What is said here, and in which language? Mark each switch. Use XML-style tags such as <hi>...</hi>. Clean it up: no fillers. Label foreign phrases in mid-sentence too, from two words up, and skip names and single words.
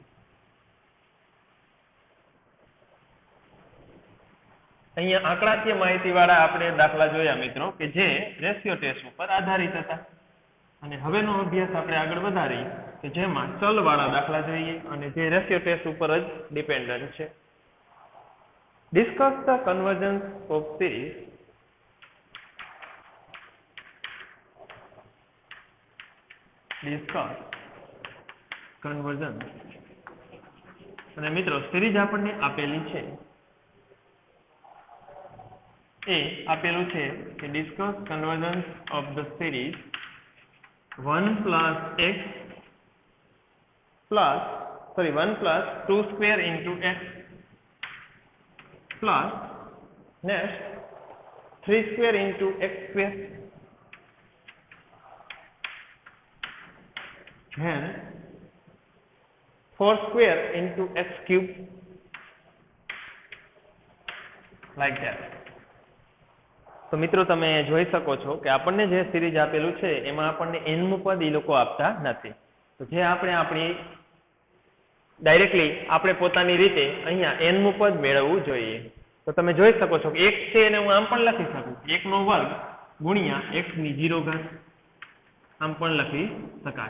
<gu>અહીંયા આંકડાકીય માહિતીવાળા આપણે દાખલા જોયા મિત્રો કે જે</gu> <en>ratio test</en> <gu>ઉપર આધારિત હતા, અને હવેનો અભ્યાસ આપણે આગળ વધારીએ કે જેમાં ચલવાળા દાખલા જોઈએ, અને જે</gu> <en>ratio test</en> <gu>ઉપર જ ડિપેન્ડન્ટ છે.</gu> <en>Discuss the convergence of series convergence.</en> <gu>અને મિત્રો સિરીઝ આપણને આપેલી છે, એ આપેલું છે કે</gu> <en>discuss convergence of the series 1 plus 2 square into x plus next 3 square into x square, then 4 square into x cube, like that.</en> <gu>તો મિત્રો તમે જોઈ શકો છો કે આપણને જે સિરીઝ આપેલું છે એમાં આપણને n પદ એ લોકો આપતા નથી, તો જે આપણે આપણી ડાયરેક્ટલી આપણે પોતાની રીતે અહીંયા n પદ મેળવવું જોઈએ. તો તમે જોઈ શકો છો કે x છે એને હું આમ પણ લખી શકું, 1/2 ગુણ્યા x ની 0 ઘાત, આમ પણ લખી શકાય.</gu>